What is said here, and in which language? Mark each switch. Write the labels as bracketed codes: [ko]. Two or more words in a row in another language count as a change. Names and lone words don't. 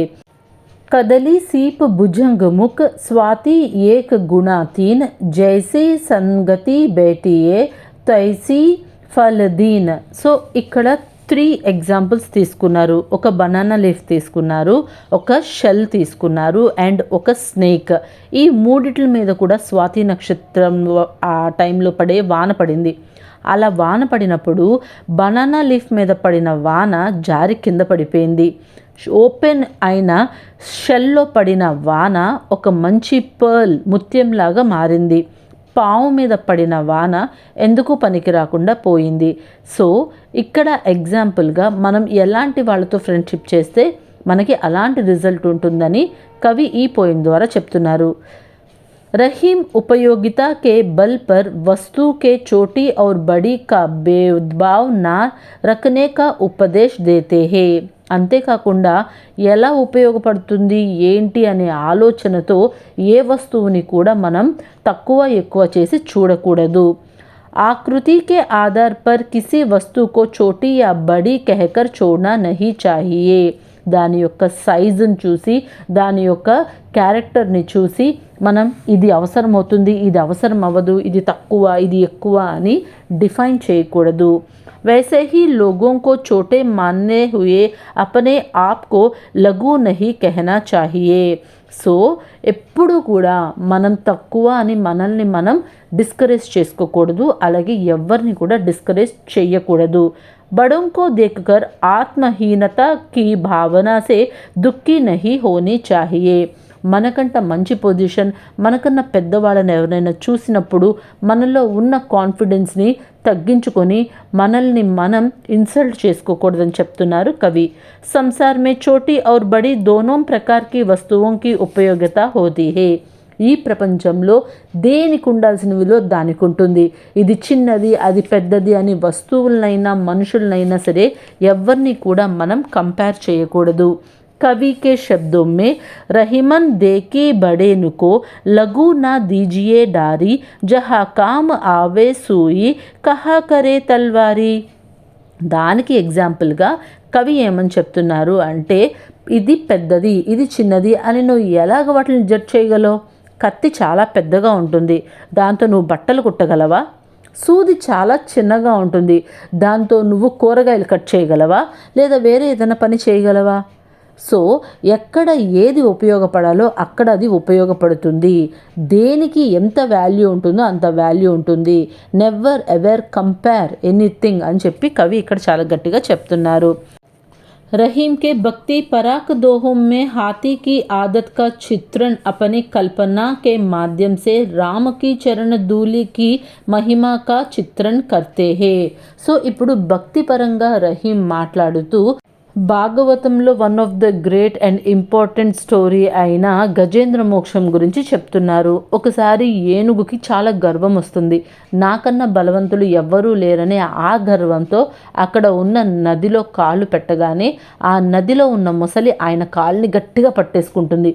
[hi] कदली सीप भुजंग मुख स्वाति एक गुणा तीन जैसी संगति बैठिए तैसी फलदीन. [te] సో ఇక్కడ 3 ఎగ్జాంపుల్స్ తీసుకున్నారు. ఒక బనానా లీఫ్ తీసుకున్నారు, ఒక షెల్ తీసుకున్నారు అండ్ ఒక స్నేక్. ఈ మూడిట్ల మీద కూడా స్వాతి నక్షత్రం ఆ టైంలో పడే వాన పడింది. అలా వాన పడినప్పుడు బనానా లీఫ్ మీద పడిన వాన జారి కింద పడిపోయింది. ఓపెన్ అయిన షెల్లో పడిన వాన ఒక మంచి పర్ల్ ముత్యంలాగా మారింది. పాము మీద పడిన వాన ఎందుకు పనికి రాకుండా పోయింది. సో ఇక్కడ ఎగ్జాంపుల్గా మనం ఎలాంటి వాళ్ళతో ఫ్రెండ్షిప్ చేస్తే మనకి అలాంటి రిజల్ట్ ఉంటుందని కవి ఈ పోయిం ద్వారా చెప్తున్నారు. [hi] रहीम उपयोगिता के बल पर वस्तु के छोटी और बड़ी का भेदभाव ना रखने का उपदेश देते हैं. [te] అంతేకాకుండా ఎలా ఉపయోగపడుతుంది ఏంటి అనే ఆలోచనతో ఏ వస్తువుని కూడా మనం తక్కువ ఎక్కువ చేసి చూడకూడదు. [hi] आकृति के आधार पर किसी वस्तु को छोटी या बड़ी कहकर छोड़ना नहीं चाहिए. [te] దాని యొక్క సైజుని చూసి దాని యొక్క క్యారెక్టర్ని చూసి మనం ఇది అవసరం అవుతుంది, ఇది అవసరం అవ్వదు, ఇది తక్కువ, ఇది ఎక్కువ అని డిఫైన్ చేయకూడదు. [hi] वैसे ही लोगों को छोटे मानने हुए अपने आप को लघु नहीं कहना चाहिए. [te] సో ఎప్పుడు కూడా మనం తక్కువ అని మనల్ని మనం డిస్కరేజ్ చేసుకోకూడదు, అలాగే ఎవరిని కూడా డిస్కరేజ్ చేయకూడదు. [hi] बड़ों को देखकर आत्महीनता की भावना से दुखी नहीं होनी चाहिए. [te] మనకంట మంచి పొజిషన్, మనకన్నా పెద్దవాళ్ళని ఎవరైనా చూసినప్పుడు మనలో ఉన్న కాన్ఫిడెన్స్ని తగ్గించుకొని మనల్ని మనం ఇన్సల్ట్ చేసుకోకూడదని చెప్తున్నారు కవి. [hi] संसार में छोटी और बड़ी दोनों प्रकार की वस्तुओं की उपयोगिता होती है. [te] ఈ ప్రపంచంలో దేనికి ఉండాల్సిన విలువ దానికి ఉంటుంది. ఇది చిన్నది అది పెద్దది అని వస్తువులనైనా మనుషులనైనా సరే ఎవరిని కూడా మనం కంపేర్ చేయకూడదు. [hi] कवि के शब्दों में रहीमन देखी बड़े नुको लघु ना दीजिए डारी जहाँ काम आवे सूई कहा करे तलवारी. [te] దానికి ఎగ్జాంపుల్గా కవి ఏమని చెప్తున్నారు అంటే, ఇది పెద్దది ఇది చిన్నది అని నువ్వు ఎలాగ వాటిని జడ్జ్ చేయగలవు? కత్తి చాలా పెద్దగా ఉంటుంది, దాంతో నువ్వు బట్టలు కుట్టగలవా? సూది చాలా చిన్నగా ఉంటుంది, దాంతో నువ్వు కూరగాయలు కట్ చేయగలవా? లేదా వేరే ఏదైనా పని చేయగలవా? సో ఎక్కడ ఏది ఉపయోగపడాలో అక్కడ అది ఉపయోగపడుతుంది. దేనికి ఎంత వాల్యూ ఉంటుందో అంత వాల్యూ ఉంటుంది. [en] never ever compare anything [te] అని చెప్పి కవి ఇక్కడ చాలా గట్టిగా చెప్తున్నారు. [hi] रहीम के भक्ति पराक दोहों में हाथी की आदत का चित्रण अपनी कल्पना के माध्यम से राम की चरण धूलि की महिमा का चित्रण करते हैं. [te] సో ఇప్పుడు భక్తి పరంగా రహీం మాట్లాడుతూ భాగవతంలో [en] one of the great and important story [te] అయిన గజేంద్ర మోక్షం గురించి చెప్తున్నారు. ఒకసారి ఏనుగుకి చాలా గర్వం వస్తుంది. నాకన్నా బలవంతులు ఎవ్వరూ లేరనే ఆ గర్వంతో అక్కడ ఉన్న నదిలో కాళ్ళు పెట్టగానే ఆ నదిలో ఉన్న మొసలి ఆయన కాళ్ళని గట్టిగా పట్టేసుకుంటుంది.